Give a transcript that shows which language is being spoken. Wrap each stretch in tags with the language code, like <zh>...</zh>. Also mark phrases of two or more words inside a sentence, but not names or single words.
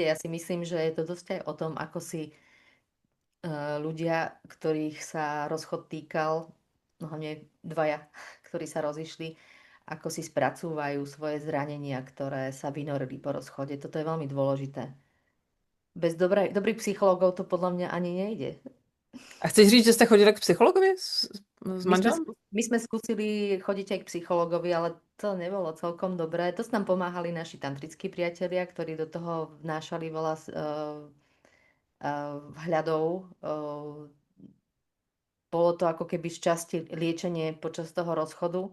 <sk>Ja si myslím, že je to dosť aj o tom, ako si ľudia, ktorých sa rozchod týkal, no hlavne dvaja, ktorí sa rozišli, ako si spracúvajú svoje zranenia, ktoré sa vynorili po rozchode. Toto je veľmi dôležité. Bez dobrých psychológov to podľa mňa ani nejde.</sk> <cs>A chceš říct, že jste chodili k psychologovi s manželem?</cs> <sk>My sme skúsili chodiť aj k psychologovi, ale to nebolo celkom dobré. Dosť nám pomáhali naši tantrickí priatelia, ktorí do toho vnášali veľa vhľadov. Bolo to ako keby z časti liečenie počas toho rozchodu.</sk>